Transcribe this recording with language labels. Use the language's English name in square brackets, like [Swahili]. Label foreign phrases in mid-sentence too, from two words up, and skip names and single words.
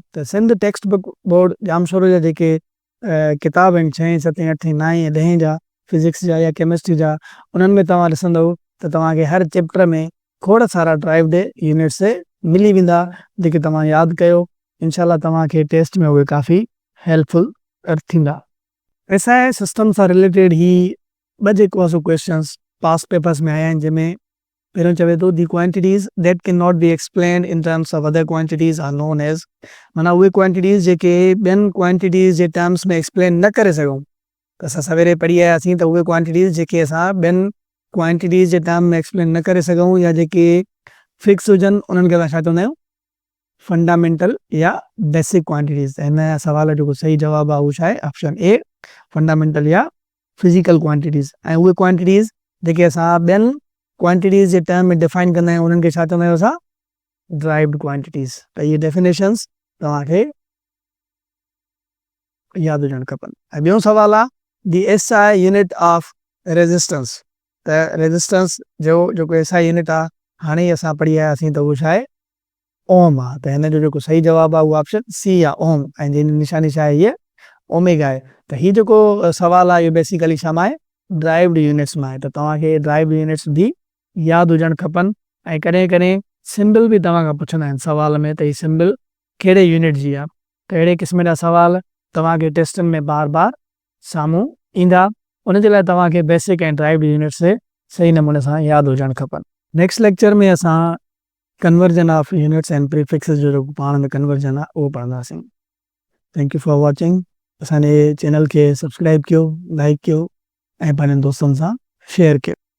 [Sindhi] त सिंध टेक्स्ट बुक बोर्ड जामशोरो जा जेके किताब आहिनि 6, 7, 8, 9 ऐं 10 जा, फिजिक्स जा या केमिस्ट्री जा, उन्हनि में तव्हां ॾिसंदव त तव्हांखे हर चैप्टर में खोड़ सारा [English] derived units [Sindhi] मिली वेंदा, जेके तव्हां यादि कयो, इनशाला तव्हांखे टेस्ट में उहे काफ़ी हेल्पफुल थींदा। असांजे सिस्टम सां रिलेटेड ही ॿ जेको आहे सो क्वेश्चन्स [English] past papers [Sindhi] में आया आहिनि, जंहिंमें पहिरियों चवे थो, [English] The quantities that cannot be explained in terms of other quantities are known as, [Sindhi] माना उहे क्वांटिटीज़ जेके ॿियनि क्वांटिटीज़ जे टर्म्स में एक्सप्लेन न करे सघूं। त असां सवेरे पढ़ी आयासीं त उहे क्वांटिटीज़ जेके असां ॿियनि क्वांटिटीज़ जे टर्म में एक्सप्लेन न करे सघूं, या जेके फिक्स हुजनि, उन्हनि खे असां छा चवंदा आहियूं, फंडामेंटल या [English] basic quantities. [Sindhi] हिन सवाल जो सही जवाबु आहे उहो छा आहे, [English] Option A, fundamental या physical quantities। [Sindhi] ऐं उहे क्वांटिटीज़ जेके असां ॿियनि क्वांटिटीज़ जे टर्म में डिफाइन कंदा आहियूं, उन्हनि खे छा चवंदा आहियूं असां, [English] derived quantities. [Sindhi] त इहे डेफिनेशंस तव्हांखे यादि हुजणु खपनि। ऐं ॿियो सवाल आहे, [English] The SI unit of resistance. [Sindhi] त रेजिस्टेंस जो जेको SI यूनिट आहे, हाणे ई असां पढ़ी आयासीं त उहो छा आहे, ओम आहे। त हिन जो जेको सही जवाबु आहे उहो [English] option C [Sindhi] आहे, ओम। ऐं जंहिंजी निशानी छा आहे, इहे ओमेगा आहे। त हीउ जेको सवाल आहे, इहो बेसिकली छा मां आहे, [English] derived units [Sindhi] मां आहे। त तव्हांखे [English] derived units [Sindhi] बि यादि हुजणु खपनि। ऐं कॾहिं कॾहिं सिंबल बि तव्हां खां पुछंदा आहिनि सवाल में, त हीउ सिंबल कहिड़े यूनिट जी आहे। त अहिड़े क़िस्म जा सवाल तव्हांखे टेस्टनि में बार बार साम्हूं ईंदा। उनजे लाइ तव्हांखे बेसिक ऐं [English] derived units [Sindhi] सही नमूने सां यादि हुजणु खपनि। [English] next lecture [Sindhi] में असां [English] conversion of units and prefixes [Sindhi] जो जेको पाण में कन्वर्जन आहे उहो पढ़ंदासीं। [English] Thank you for watching. [Sindhi] असांजे चैनल खे सब्सक्राइब कयो, लाइक कयो ऐं पंहिंजनि दोस्तनि सां शेयर कयो।